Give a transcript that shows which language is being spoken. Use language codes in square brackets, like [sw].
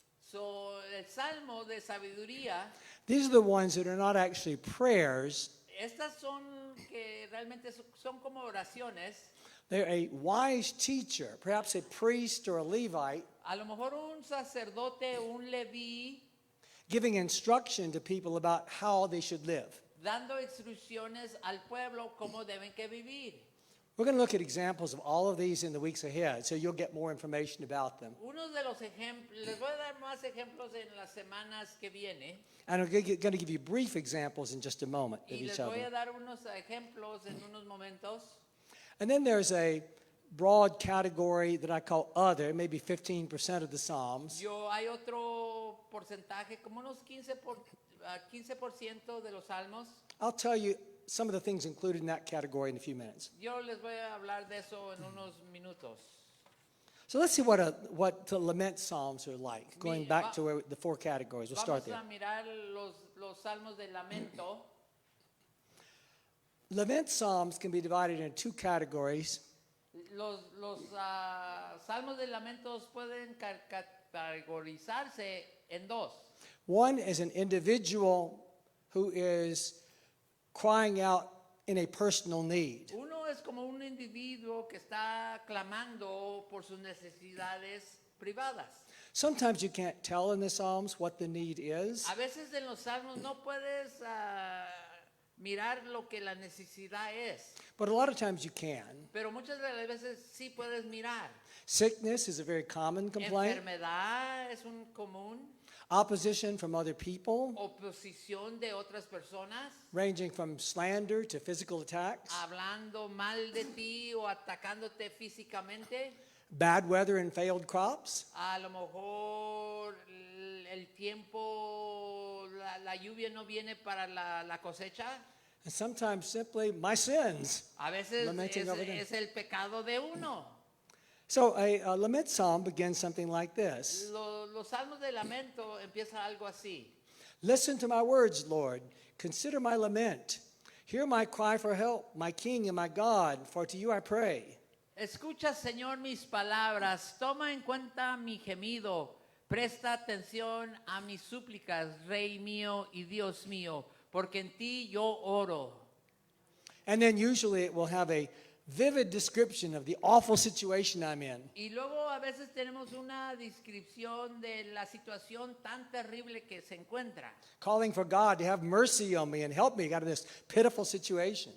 [es] So, el salmo de sabiduría, [en] these are the ones that are not actually prayers. [es] estas son que realmente son como oraciones. [en] They're a wise teacher, perhaps a priest or a Levite, [es] A lo mejor un sacerdote, un leví, [en] giving instruction to people about how they should live. [es] dando instrucciones al pueblo cómo deben que vivir. [en] We're going to look at examples of all of these in the weeks ahead, so you'll get more information about them. [es] Unos de los ejemplos, les voy a dar más ejemplos en las semanas que viene [en] And I'm going to give you brief examples in just a moment of [es] y [en] each [es] les [en] of [es] voy a [en] them. [es] dar unos ejemplos en unos momentos. [en] And then there's a broad category that I call other, maybe 15% of the Psalms. [es] Hay otro porcentaje, como unos 15% de los salmos. [en] I'll tell you some of the things included in that category in a few minutes. [es] Yo les voy a hablar de eso en unos minutos. [en] So let's see what the lament psalms are like, going back to the four categories. We'll start [es] Vamos [en] there. [es] a mirar los salmos de lamento. [en] Lament psalms can be divided into two categories. [es] Los salmos de lamentos pueden categorizarse en dos. [en] One is an individual who is crying out in a personal need. [es] Uno es como un individuo que está clamando por sus necesidades privadas. [en] Sometimes you can't tell in the Psalms what the need is. [es] A veces en los salmos no puedes mirar lo que la necesidad es, [en] But a lot of times you can. [es] pero muchas de las veces sí puedes mirar. [en] Sickness is a very common complaint. [es] Enfermedad es un común, [en] Opposition from other people, [es] oposición de otras personas, [en] ranging from slander to physical attacks. [es] hablando mal de ti o atacándote físicamente. [en] Bad weather and failed crops. [es] A lo mejor el tiempo, la lluvia no viene para la cosecha. [en] And sometimes simply my sins. [es] A veces [en] Lamenting over them. [es] es el pecado de uno. [en] So a lament psalm begins something like this. [es] Los salmos de lamento empiezan algo así. [en] Listen to my words, Lord. Consider my lament. Hear my cry for help, my King and my God, for to you I pray. [es] Escucha, Señor, mis palabras. Toma en cuenta mi gemido. Presta atención a mis súplicas, Rey mío y Dios mío, porque en ti yo oro. [en] And then usually it will have a vivid description of the awful situation I'm in. [es] Y luego a veces tenemos una descripción de la situación tan terrible que se encuentra. [en] Calling for God to have mercy on me and help me out of this pitiful situation.